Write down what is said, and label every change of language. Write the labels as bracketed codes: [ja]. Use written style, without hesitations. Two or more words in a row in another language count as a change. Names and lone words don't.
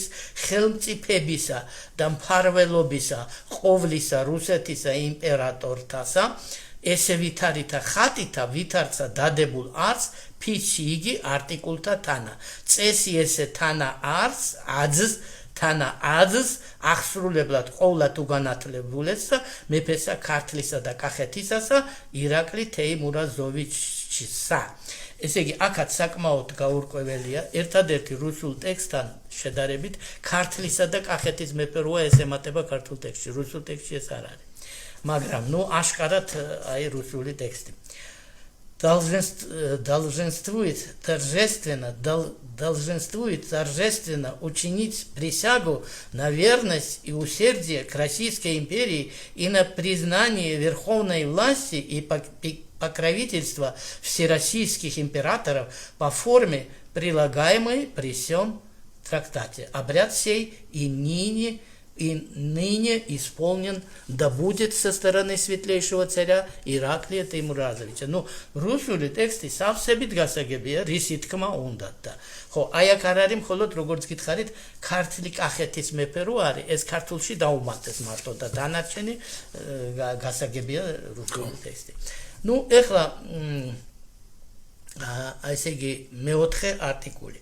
[ka] ხელმწიფებისა და მფარველობისა ყოვლისა რუსეთისა იმპერატორთასა ესე ვითარითა ხატითა ვითარცა დადებულ არს ფიცი იგი არტიკულთა თანა წესი ესე თანა არს თანა აძს აღსრულებლად ყოვლად უგანათლებულესა მეფესა ქართლისა და კახეთისასა ირაკლი თეიმურაზოვიჩისა. ესე იგი, აქაც საკმაოდ გაურკვეველია, ერთადერთი რუსულ ტექსტთან შედარებით ქართლისა და კახეთის მეფე როა ეს ემატება ქართულ ტექსტში, რუსულ ტექსტში ეს არ არის. მაგრამ, აშკარად აი რუსული ტექსტი. [ru] Долженствует торжественно учинить присягу на верность и усердие к Российской империи и на признание верховной власти и покровительства всероссийских императоров по форме, прилагаемой при сём трактате. Обряд сей и ныне исполнен да будет со стороны светлейшего царя Ираклия Теймуразовича. [ka] რუსული ტექსტი სავსებით გასაგებია, რისი თქმა უნდა და ხო, აი აქ არ არის მხოლოდ როგორც გითხარით, ქართლი კახეთის მეფე რო არის, ეს ქართულში დაუმატეს მარტო და დანარჩენი გასაგებია რუსული ტექსტი. ეხლა ესე იგი მეოთხე არტიკული.